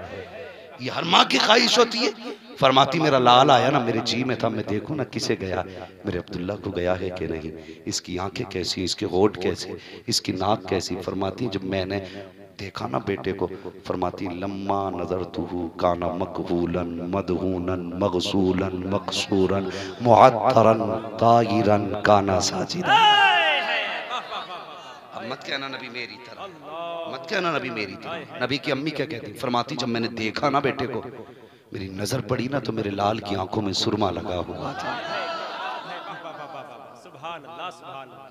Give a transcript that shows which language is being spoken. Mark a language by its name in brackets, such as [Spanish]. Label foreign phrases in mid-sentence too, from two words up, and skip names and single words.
[Hindi] ये हर माँ की ख्वाहिश होती है। फरमाती मेरा लाल आया ना, मेरे जी में था, मैं देखूं ना किसे गया, मेरे अब्दुल्ला को गया है कि नहीं, इसकी आंखें कैसी, इसके होठ कैसे, इसकी नाक कैसी। फरमाती जब मैंने देखा ना बेटे को, फरमाती [Arabic] لما نظرته كان مقبولا مدهونا مغسولا مقصورا معطرا طاهرا كان ساجدا. [Hindi] मत कहना नबी मेरी तरह, मत कहना नबी मेरी तरह। नबी की अम्मी क्या कहती? फरमाती जब मैंने देखा ना बेटे को, मेरी नजर पड़ी ना तो मेरे लाल की आंखों में सुरमा लगा हुआ था। [Arabic] سبحان الله، سبحان الله.